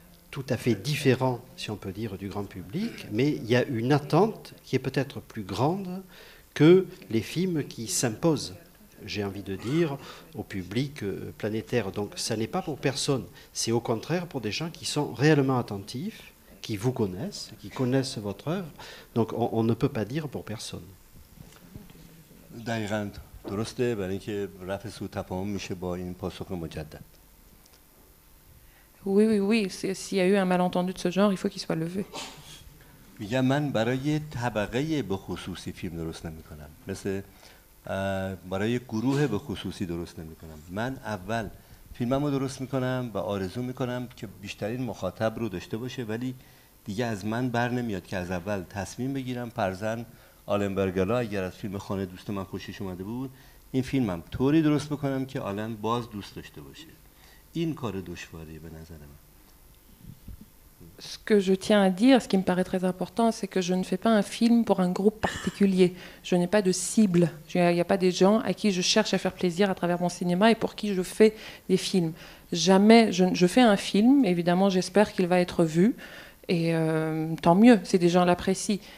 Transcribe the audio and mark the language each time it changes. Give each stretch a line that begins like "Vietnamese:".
French: tout à fait différent, si on peut dire, du grand public, mais il y a une attente qui est peut-être plus grande que les films qui s'imposent, j'ai envie de dire, au public planétaire. Donc ça n'est pas pour personne, c'est au contraire pour des gens qui sont réellement attentifs, qui vous connaissent, qui connaissent votre œuvre. Donc on ne peut pas dire pour personne.
Persian: دقیقاً درسته، برای اینکه رفع سوء تفاهم میشه با این پاسخ مجدد.
French: Oui, s'il y a eu un malentendu de ce genre, il faut qu'il soit levé.
Persian: میگم من برای طبقه به خصوصی فیلم درست نمی‌کنم، مثل برای گروه به خصوصی درست نمی‌کنم. من اول فیلممو درست می‌کنم و آرزو می‌کنم که بیشترین مخاطب رو داشته باشه، ولی دیگه از من بر نمیاد که از اول تصمیم بگیرم فرضاً آلن برگلا اگر از فیلم خانه دوست من خوشش اومده بود، این فیلمم طوری درست بکنم که آلن باز دوست داشته باشه. این کار دشواریه به نظر من.
French: Ce que je tiens à dire, ce qui me paraît très important, c'est que je ne fais pas un film pour un groupe particulier. Je n'ai pas de cible. Il n'y a pas des gens à qui je cherche à faire plaisir à travers mon cinéma et pour qui je fais des films. Jamais, je fais un film, évidemment j'espère qu'il va être vu, et tant mieux si des gens l'apprécient.